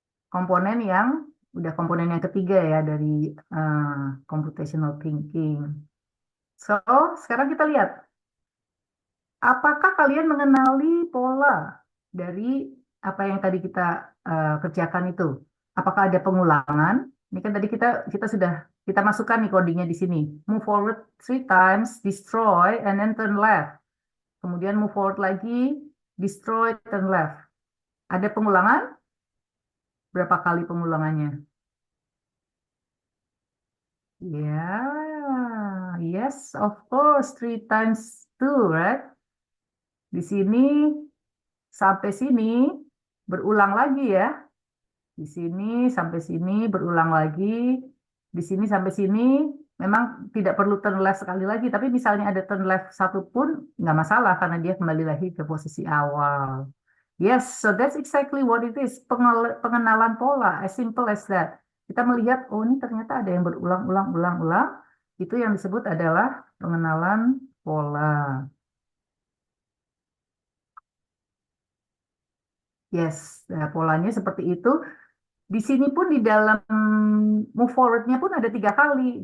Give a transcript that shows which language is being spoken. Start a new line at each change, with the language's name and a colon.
Indonesian: Komponen yang, udah komponen yang ketiga ya dari computational thinking. So, sekarang kita lihat. Apakah kalian mengenali pola dari apa yang tadi kita kerjakan itu? Apakah ada pengulangan? Ini kan tadi kita sudah kita masukkan nih codingnya di sini.
English: Move forward 3 times, destroy, and then turn left.
Indonesian: Kemudian
English: move forward lagi, destroy, turn left.
Indonesian: Ada pengulangan? Berapa kali pengulangannya?
English: Ya, yes, of course, 3 times 2, right?
Indonesian: Di sini sampai sini berulang lagi ya. Di sini sampai sini berulang lagi. Di sini sampai sini memang tidak perlu turn left sekali lagi. Tapi misalnya ada turn left satu pun nggak masalah karena dia kembali lagi ke posisi awal.
English: Yes, so that's exactly what it is.
Indonesian: Pengenalan pola,
English: as simple as that.
Indonesian: Kita melihat, oh ini ternyata ada yang berulang-ulang-ulang-ulang. Itu yang disebut adalah pengenalan pola. Yes, nah, polanya seperti itu. Di sini pun di dalam move forward-nya pun ada 3 kali.